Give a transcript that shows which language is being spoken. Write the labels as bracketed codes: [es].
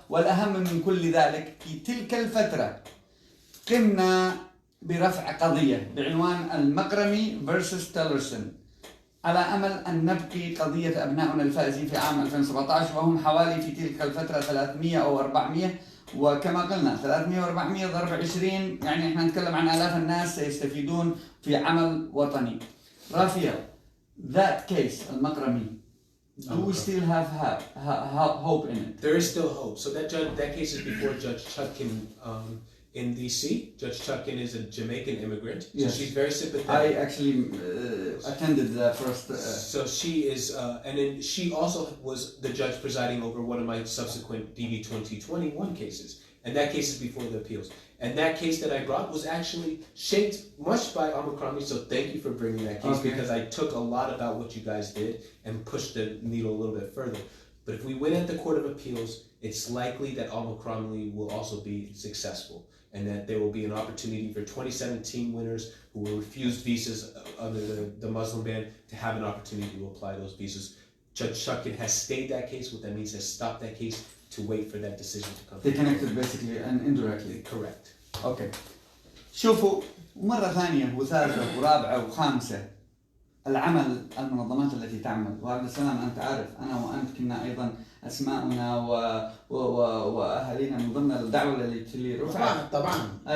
[ar] والأهم من كل ذلك في تلك الفترة قمنا برفع قضية بعنوان المقرمي versus تيلرسون على أمل أن نبقي قضية أبنائنا الفائزين في عام 2017 وهم حوالي في تلك الفترة 300 أو 400. وكما قلنا 300 و400 ضرب 20 يعني احنا نتكلم عن آلاف الناس سيستفيدون في عمل وطني. [en] رافيل, that case المقرمي, do we still have hope in it? There is still hope. So that case is before Judge Chutkin in DC. Judge Chutkin is a Jamaican immigrant, so yes. she's very sympathetic. I actually attended the first. So she is, and then she also was the judge presiding over one of my subsequent DV 2021 cases, and that case is before the appeals. And that case that I brought was actually shaped much by Omicron, so thank you for bringing that case, okay. because I took a lot about what you guys did and pushed the needle a little bit further. But if we win at the Court of Appeals, it's likely that Omicron will also be successful, and that there will be an opportunity for 2017 winners who were refused visas under the Muslim ban to have an opportunity to apply those visas. Judge Chutkin has stayed that case. What that means has stopped that case to wait for that decision to come. They connected basically and indirectly. Correct. Okay. [ar] شوفوا مرة ثانية وثالثة ورابعة وخامسة العمل المنظمات التي تعمل. وعبد السلام أنت عارف أنا وأنت كنا أيضا أسماؤنا وأهالينا من ضمن الدعوة اللي رفعت. طبعا